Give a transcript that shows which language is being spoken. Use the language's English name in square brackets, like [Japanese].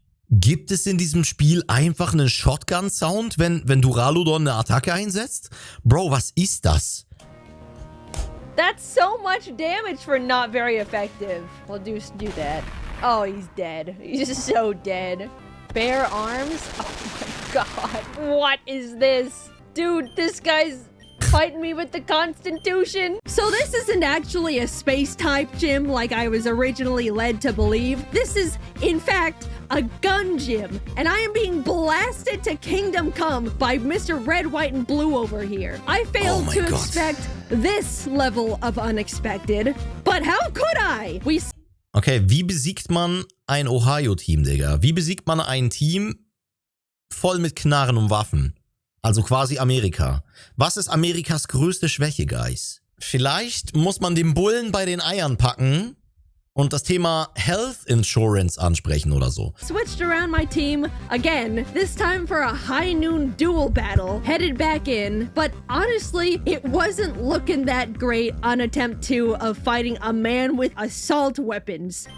[German] Gibt es in diesem Spiel einfach einen Shotgun-Sound, wenn Duraludon eine Attacke einsetzt? Bro, was ist das? [English] That's so much damage for not very effective. We'll do that. Oh, he's dead. He's just so dead. Bare arms? Oh my god. What is this? Dude, this guy's fighting me with the Constitution. So this isn't actually a space type gym like I was originally led to believe. This is, in fact, a gun gym, and I am being blasted to Kingdom Come by Mr. Red, White, and Blue over here. I failed Oh my to God. expect this level of unexpected, but how could I? [German] Okay, wie besiegt man ein Ohio-Team, Digga? Wie besiegt man ein Team voll mit Knarren und Waffen? Also quasi Amerika. Was ist Amerikas größte Schwäche, Guys? Vielleicht muss man den Bullen bei den Eiern packen und das Thema Health Insurance ansprechen oder so. [English] Switched around my team again, this time for a high noon duel battle, headed back in, but honestly, it wasn't looking that great on attempt 2 of fighting a man with assault weapons.